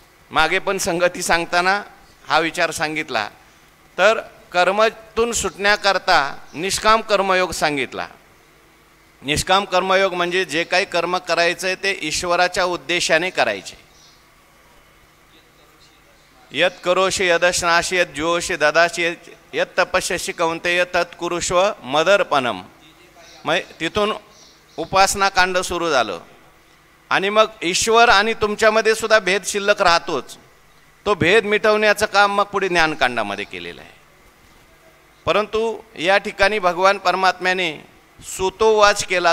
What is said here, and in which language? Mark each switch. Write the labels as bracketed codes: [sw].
[mr] मागे पण संगती सांगताना हा विचार सांगितला. तर कर्मातून सुटण्याकरता निष्काम कर्मयोग सांगितला. निष्काम कर्मयोग म्हणजे जे काही कर्म करायचं आहे ते ईश्वराच्या उद्देशाने करायचे. [sa] यत करोषि यदश्नाशी यत ज्योषि ददाशी यत तपस्यसी कौंतेय तत्कुरुष्व मदर्पणम. [mr] मग तिथून उपासना कांड सुरू झालं आणि मग ईश्वर आणि तुमच्यामध्ये सुद्धा भेद शिल्लक राहतोच. तो भेद मिटवण्याचं काम मग पुढे ज्ञानकांडामध्ये केलेलं आहे. परंतु या ठिकाणी भगवान परमात्म्याने सुतोवाच केला.